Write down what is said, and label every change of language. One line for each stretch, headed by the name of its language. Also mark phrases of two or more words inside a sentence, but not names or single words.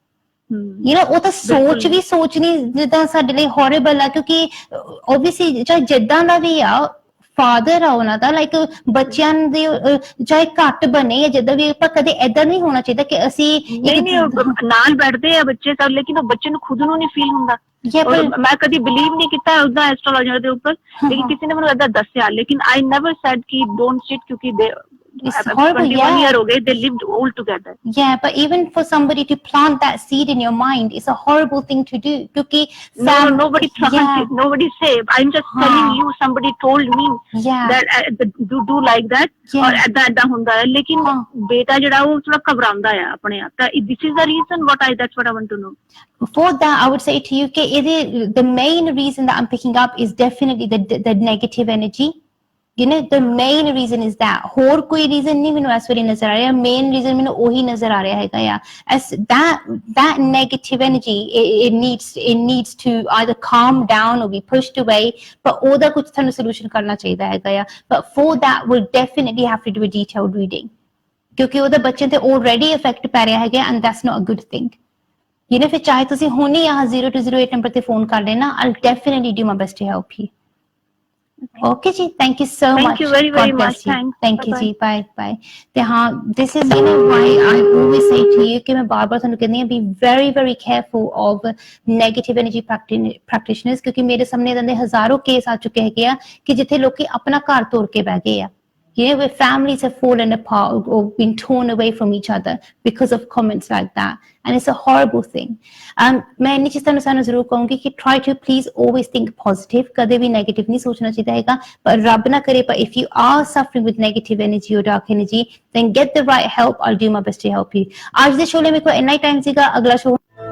English: you know
Punjabi: ਉਹ ਤਾਂ ਸੋਚ ਵੀ ਸੋਚਣੀ ਜਿੱਦਾਂ ਸਾਡੇ ਲਈ ਹੌਰੇਬਲ ਆ, ਕਿਉਂਕਿ ਓਬਵੀਅਸਲੀ ਚਾਹੇ ਜਿੱਦਾਂ ਦਾ ਵੀ ਆ ਫਾਦਰ ਆ ਉਹਨਾਂ ਦਾ, ਲਾਈਕ ਬੱਚਿਆਂ ਦੇ ਚਾਹੇ ਘੱਟ ਬਣੇ ਜਾਂ ਜਿੱਦਾਂ ਵੀ, ਪਰ ਕਦੇ ਏਦਾਂ ਨਹੀਂ ਹੋਣਾ ਚਾਹੀਦਾ ਕਿ ਅਸੀਂ ਨਾਲ ਬੈਠਦੇ ਆ ਬੱਚੇ ਤਾਂ, ਲੇਕਿਨ ਉਹ ਬੱਚੇ ਨੂੰ ਖੁਦ ਨੂੰ ਨਹੀਂ ਫੀਲ ਹੁੰਦਾ। ਮੈਂ ਕਦੀ ਬਿਲੀਵ ਨਹੀਂ ਕੀਤਾ ਉਸਦਾ ਐਸਟ੍ਰੋਲੋਜਰ ਦੇ ਉੱਪਰ, ਲੇਕਿਨ ਕਿਸੇ ਨੇ ਮੈਨੂੰ ਏਦਾਂ ਦੱਸਿਆ, ਲੇਕਿਨ
English: I never said
Punjabi: ਕਿ
English: don't sit,
Punjabi: ਕਿਉਂਕਿ ਦੇ 21 year ਹੋ ਗਏ,
English: they lived all together। Yeah, but even for somebody to plant that seed in your mind, it's a horrible thing to do, because nobody plants it, nobody say, I'm just telling you, somebody told me that do like that, or
Punjabi: ਏਦਾਂ ਹੁੰਦਾ ਹੈ, ਲੇਕਿਨ ਬੇਟਾ ਜਿਹੜਾ ਉਹ ਥੋੜਾ ਘਬਰਾਉਂਦਾ ਆ ਆਪਣੇ ਆਪ, ਤਾਂ
English: this is the reason that's what I want to know। For that, I would say to you, the main reason that I'm picking up is definitely the negative energy। You know, the main reason is that,
Punjabi: ਹੋਰ ਕੋਈ reason ਨਹੀਂ ਮੈਨੂੰ ਇਸ ਵੇਲੇ ਨਜ਼ਰ ਆ ਰਿਹਾ,
English: main reason
Punjabi: ਮੈਨੂੰ ਉਹੀ ਨਜ਼ਰ ਆ ਰਿਹਾ ਹੈਗਾ ਆ,
English: as that negative energy, it needs to either calm down or be pushed away, but
Punjabi: ਉਹਦਾ ਕੁਝ ਤੁਹਾਨੂੰ solution ਕਰਨਾ ਚਾਹੀਦਾ ਹੈਗਾ ਆ,
English: but for that we'll definitely have to do a detailed reading,
Punjabi: ਕਿਉਂਕਿ ਉਹਦਾ ਬੱਚੇ ਤੇ
English: already effect
Punjabi: ਪੈ ਰਿਹਾ ਹੈਗਾ,
English: and that's not a good thing। You know,
Punjabi: ਫਿਰ ਚਾਹੇ ਤੁਸੀਂ ਹੁਣੇ ਆਹ 0208 ਨੰਬਰ ਤੇ ਫੋਨ ਕਰ ਲੈਣਾ,
English: I'll definitely do my best to help you। Okay ji, thank you so much। Thank you very much। Thank you ji, bye।
Punjabi: ਤੇ ਹਾਂ,
English: this is, you know, why I always say to you
Punjabi: ਕਿ ਮੈਂ ਬਾਰ-ਬਾਰ ਤੁਹਾਨੂੰ ਕਹਿੰਦੀ ਹਾਂ,
English: be very careful of negative energy practitioners,
Punjabi: ਕਿਉਂਕਿ ਮੇਰੇ ਸਾਹਮਣੇ ਇਦਾਂ ਦੇ ਹਜ਼ਾਰਾਂ ਕੇਸ ਆ ਚੁੱਕੇ ਹੈਗੇ ਆ ਕਿ ਜਿੱਥੇ ਲੋਕੀ ਆਪਣਾ ਘਰ ਤੋੜ ਕੇ ਬਹਿ ਗਏ ਆ,
English: you know, where families have fallen apart or been torn away from each other because of comments like that, and it's a horrible thing।
Punjabi: ਮੈਂ ਇੰਨੀ ਚੀਜ਼ ਤੁਹਾਨੂੰ ਜ਼ਰੂਰ ਕਹੂੰਗੀ ਕਿ
English: try to please always think positive,
Punjabi: ਕਦੇ ਵੀ negative ਨਹੀਂ ਸੋਚਣਾ ਚਾਹੀਦਾ ਹੈਗਾ, ਪਰ ਰੱਬ ਨਾ ਕਰੇ,
English: but if you are suffering with negative energy or dark energy, then get the right help। I'll do my best to help you।
Punjabi: ਅੱਜ ਦੇ ਸ਼ੋਅ ਲਈ ਮੇਰੇ ਕੋਲ ਇੰਨਾ ਹੀ ਟਾਈਮ ਸੀਗਾ, ਅਗਲਾ ਸ਼ੋਅ